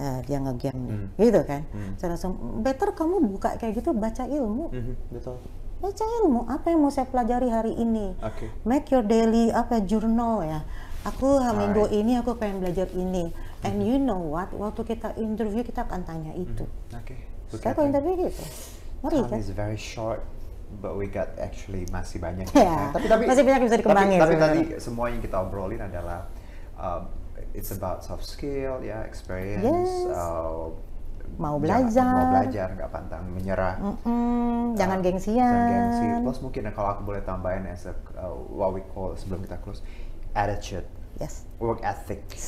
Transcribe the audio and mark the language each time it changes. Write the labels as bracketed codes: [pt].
[id] Dia nge-game, gitu kan. Saya langsung, better kamu buka kayak gitu, baca ilmu. Betul. Baca ilmu, apa yang mau saya pelajari hari ini. [en] Make your daily journal [id] ya. Aku minggu ini aku pengen belajar ini. [en] And you know what? [id] Waktu kita interview kita akan tanya itu. Saya kok interview gitu. Ngeri kan? [en] Time is very short, but we got actually [id] masih banyak. Tapi masih banyak bisa dikembangin. Tapi tadi semua yang kita obrolin adalah [en] it's about soft skill, experience. [id] Mau belajar, nggak pantang menyerah. Jangan gengsian. Plus mungkin kalau aku boleh tambahin [en] as what we call [id] sebelum kita close, [en] attitude, work ethic.